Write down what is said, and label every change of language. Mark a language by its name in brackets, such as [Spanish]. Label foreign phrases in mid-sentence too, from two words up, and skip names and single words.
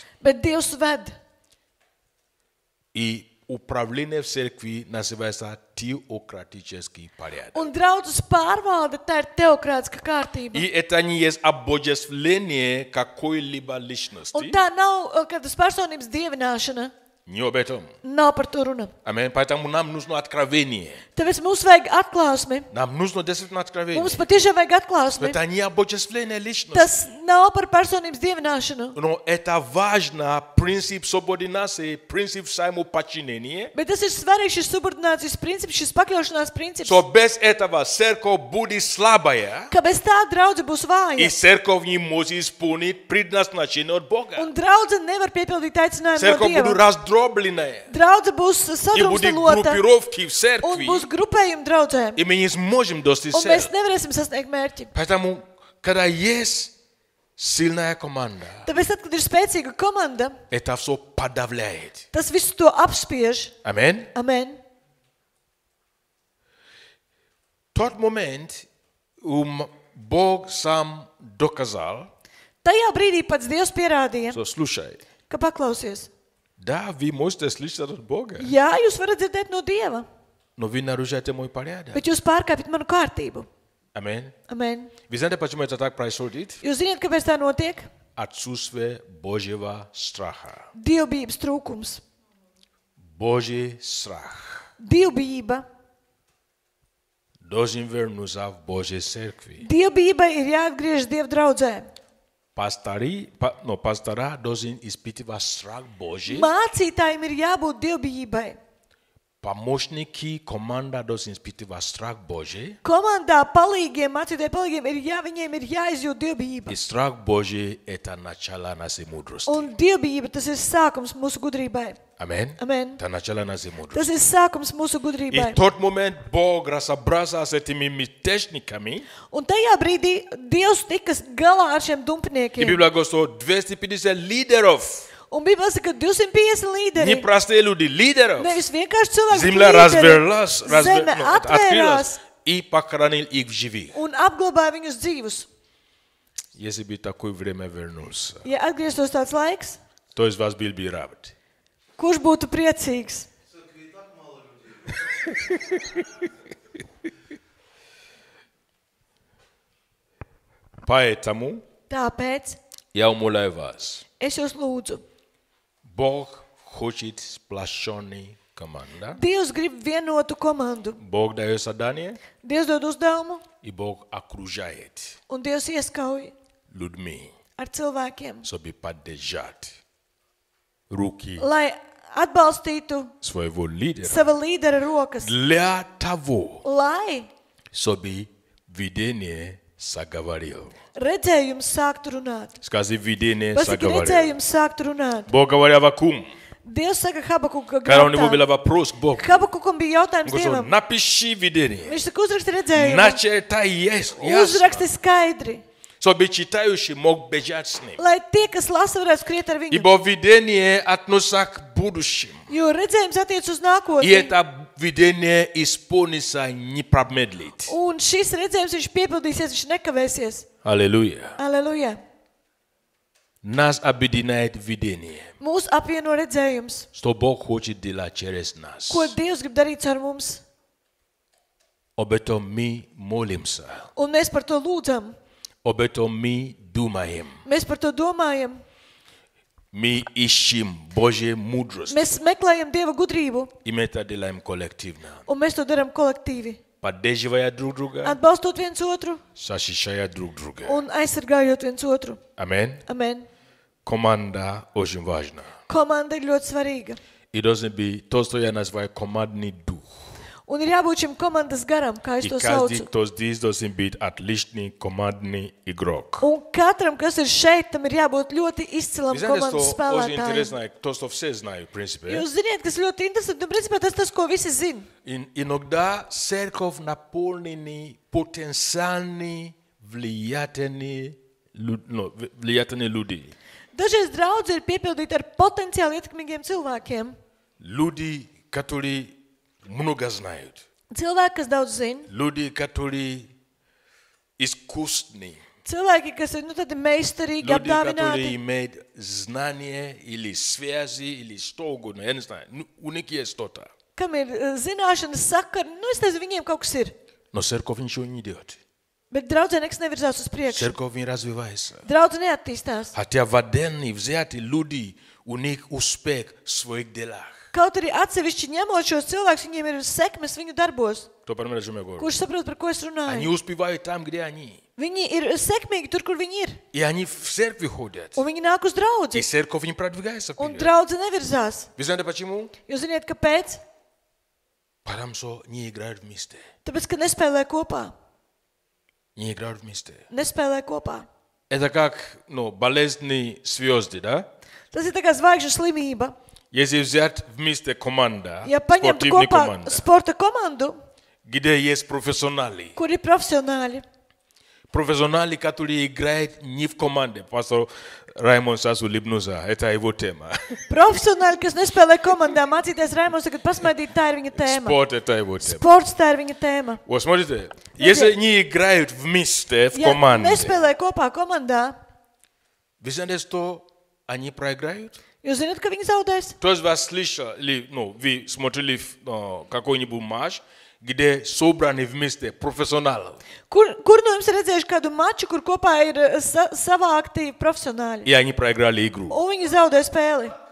[Latvian] Bet Dievs ved. [Russian] И управление в церкви называется теократический порядок. [Latvian] Un draudzes pārvalde, tā ir teokrātiska kārtība. [Russian] И это не есть обожествление какой-либо личности. [Latvian] Un tā nav kādas personības dievināšana. [Russian] Не об этом. [Latvian] Nav par to runa. [Russian] Аминь. Поэтому нам нужно откровение. [Latvian] Tāpēc mums vajag atklāsmi. [Russian] Нам нужно действительно откровение. [Latvian] Mums patiešām vajag atklāsmi. [Russian] Это не обожествление личности. [Latvian] Tas nav par personības dievināšanu. [Russian] Но это важно. Принцип субординации, принцип самоподчинения. [Latvian] Bet tas ir svarīgs šis subordinācijas princips, šis pakļaušanās princips. [Russian] Что без этого церковь будет слабая. [Latvian] Ka bez tā draudze būs [Russian] И [Latvian] vāja. [Russian] церковь не может исполнить предназначение от Бога. [Latvian] Un draudze nevar piepildīt aicinājumu no [Russian] Церковь будет [Latvian] Dieva. [Russian] раздробленная. [Latvian] Draudze būs [Russian] И будет [Latvian] sadrumstalota [Russian] группировки в [Latvian] un [Russian] церкви. [Latvian] būs grupējumi draudzēm. [Russian] И мы не сможем достичь [Latvian] Un mēs [Russian] цели. [Latvian] nevarēsim sasniegt mērķi. [Russian] Поэтому, когда есть сильная команда, [Latvian] Tāpēc, tad, kad ir spēcīga komanda, [Russian] это все подавляет. [Latvian] tas visu to apspiež. [Russian] Аминь. [Latvian] Amen. [Russian] Тот момент Бог сам доказал, [Latvian] Tajā brīdī pats Dievs pierādīja, [Russian] что слушай, [Latvian] ka paklausies. [Russian] да, вы можете слышать от Бога, [Latvian] Jā, jūs varat dzirdēt no Dieva, [Russian] но вы нарушаете мой порядок. [Latvian] bet jūs pārkāpjat manu kārtību. [Russian] Аминь. [Latvian] Amen. [Russian] Вы знаете, почему это так происходит? [Latvian] Jūs zināt, kāpēc tā notiek? [Russian] отсутствие Божьего страха. [Latvian] Dievbijības trūkums. [Russian] Божий страх [Latvian] Dievbijība. [Russian] должен вернуться в Божьей церкви. [Latvian] Dievbijībai ir jāatgriežas Dieva draudzē. [Russian] Пастора должен испытывать страх Божий. [Latvian] Mācītājiem ir jābūt dievbijībai. [Russian] Помощники, команда должен испытывать страх Божий. [Latvian] Komandā palīgiem, mācītāju palīgiem viņiem ir jāizjūt dievbijība. [Russian] И страх Божий – это начало нашей мудрости. [Latvian] Un dievbijība, tas ir sākums mūsu gudrībai. [Russian] Аминь. [Latvian] Amen. [Russian] Это начало нашей мудрости. [Latvian] Tas ir sākums mūsu [Russian] И [Latvian] gudrībai. [Russian] в тот момент Бог разобрался с этими мятежниками. [Latvian] Un tajā brīdī Dievs tika galā ar šiem [Russian] И [Latvian] dumpiniekiem. [Russian] Библия говорит, что 250 лидеров, [Latvian] Un Bībelē saka, ka 250 līderi. [Russian] не простые люди, лидеров. [Latvian] Nevis vienkārši cilvēki, [Russian] Земля развернулась, [Latvian] Zeme [Russian] открылась [Latvian] atvērās [Russian] и похоронил их в живых. [Latvian] un apglabāja viņus dzīvus. [Russian] Если бы такое время вернулся, [Latvian] Ja atgrieztos tāds laiks, [Russian] то из вас был бы рад. [Latvian] kurš būtu priecīgs? [Russian] Поэтому [Latvian] Tāpēc [Russian] я умоляю вас, [Latvian] es jūs lūdzu. [Russian] Бог хочет сплощенной команды. [Latvian] Dievs grib vienotu komandu. [Russian] Бог дает задание, [Latvian] Dievs dod uzdevumu, [Russian] и Бог окружает [Latvian] un Dievs ieskauj [Russian] людьми, [Latvian] ar cilvēkiem, [Russian] чтобы поддержать руки [Latvian] lai atbalstītu [Russian] своего лидера. [Latvian] sava līdera rokas, [Russian] Для того, [Latvian] lai [Russian] чтобы видение заговорил. [Latvian] redzējums sāktu runāt. [Russian] Скажи, видение [Latvian] Pasaki, [Russian] заговорил. [Latvian] redzējums sāktu runāt. [Russian] Бог говорил Авакум, [Latvian] Dievs saka Habakuka [Russian] когда у него был [Latvian] grāmatā. [Russian] вопрос к Богу. [Latvian] Habakukam bija jautājums [Russian] Он сказал, [Latvian] Dievam. [Russian] напиши видение. [Latvian] Viņš saka, uzraksti redzējumu, [Russian] Начертай ясно, [Latvian] uzraksti skaidri, [Russian] чтобы читающий мог бежать с ним. [Latvian] lai tie, kas lasa, varētu skriet ar viņu. [Russian] Ибо видение относится к будущему. [Latvian] Jo redzējums attiec uz [Russian] И [Latvian] nākotni. [Russian] это видение исполнится, не промедлит. [Latvian] Un šis redzējums, viņš piepildīsies, viņš nekavēsies. [Russian] Аллилуйя. [Latvian] Aleluja. [Russian] Нас объединяет видение, [Latvian] Mūs apvieno redzējums. [Russian] что Бог хочет делать через нас. [Latvian] Ko Dievs grib darīt ar mums? [Russian] Об этом мы молимся. [Latvian] Un mēs par to lūdzam. [Russian] Об этом мы думаем. [Latvian] Mēs par to domājam. [Russian] Мы ищем Божью мудрость. [Latvian] Mēs meklējam Dieva gudrību. [Russian] И мы это делаем коллективно. [Latvian] Un mēs to darām kolektīvi. [Russian] Поддерживая друг друга, [Latvian] Atbalstot viens otru [Russian] защищая друг друга. [Latvian] un aizsargājot viens otru. [Russian] Аминь. [Latvian] Amen. [Russian] Команда очень важна. [Latvian] Komanda ir ļoti svarīga. [Russian] И должен быть то, что я называю командный дух. [Latvian] Un ir jābūt šim komandas garam, kā es [Russian] И [Latvian] to [Russian] каждый, [Latvian] saucu. [Russian] кто здесь, должен быть отличный командный игрок. [Latvian] Un katram, kas ir šeit, tam ir jābūt ļoti izcilam [Russian] Вы знаете, [Latvian] komandas [Russian] что очень [Latvian] spēlētājiem. [Russian] интересно, то, что все знают, в принципе. [Latvian] Jūs ziniet, kas ļoti interesanti, un principā tas, ko visi zina. [Russian] Иногда церковь наполнена потенциальными влиятельными людьми. [Latvian] Dažreiz draudze ir piepildīta ar potenciāli ietekmīgiem cilvēkiem. [Russian] Люди, которые много знают. [Latvian] Cilvēki, kas daudz zina. [Russian] Люди, которые искусны. [Latvian] Cilvēki, kas ir tādi meistarīgi, [Russian] Люди, которые [Latvian] apdāvināti. [Russian] имеют знания или связи, или что угодно. Я не знаю. У них есть что-то. [Latvian] Kam ir zināšanas sakari, es nezinu, viņiem kaut kas ir. [Russian] Но церковь ничего не делает. [Latvian] Bet draudzē nekas nevirzās uz priekšu. [Russian] Церковь не развивается. [Latvian] Draudze neattīstās. [Russian] Хотя в отдельные взятые люди, у них успех в своих делах. [Latvian] Kaut arī atsevišķi ņemot šos cilvēkus, viņiem ir sekmes viņu darbos. [Russian] Кто понимает, о чем я говорю? [Latvian] Kurš saprot, par ko es [Russian] Они [Latvian] runāju? [Russian] успевают там, где они. [Latvian] Viņi ir sekmīgi tur, kur viņi ir. [Russian] И они в церкви ходят. [Latvian] Un viņi nāk uz [Russian] И [Latvian] draudzi. [Russian] церковь не продвигается [Latvian] Un [Russian] вперед. [Latvian] draudze nevirzās. [Russian] Вы знаете почему? [Latvian] Jūs ziniet, kāpēc? [Russian] Потому что не играют вместе. [Latvian] Tāpēc, ka nespēlē kopā. [Russian] Не играют вместе. [Latvian] Nespēlē kopā. [Russian] Это как, болезни звезды, да? [Latvian] Tas ir tā kā zvaigžņu slimība. [Russian] Если взять вместе команда, [Latvian] Ja paņemtu [Russian] спортивная [Latvian] kopā [Russian] команда, [Latvian] sporta komandu, [Russian] где есть профессионалы. [Latvian] kur ir profesionāļi, [Russian] Профессионалы, которые играют не в команде. Пастор Раймонд сейчас улыбнулся. Это его тема. [Latvian] profesionāļi, kas nespēlē komandā, mācīties Raimons, tagad pasmaidīt, tā ir viņa tēma. [Russian] Спорт – это его тема. [Latvian] Sports, tā ir viņa tēma. [Russian] Вот смотрите, если не играют вместе в [Latvian] Ja [Russian] команде, [Latvian] nespēlē kopā komandā, [Russian] вы знаете, что они проиграют? [Latvian] jūs zināt, ka viņi zaudēs? [Russian] Кто из вас слышал, или, вы смотрели какой-нибудь матч, где собраны вместе профессионалы. [Latvian] Kur no jums ir redzējuši kādu maču, kur kopā ir savākti profesionāļi? [Russian] И они проиграли игру. [Latvian] Un viņi zaudē spēli.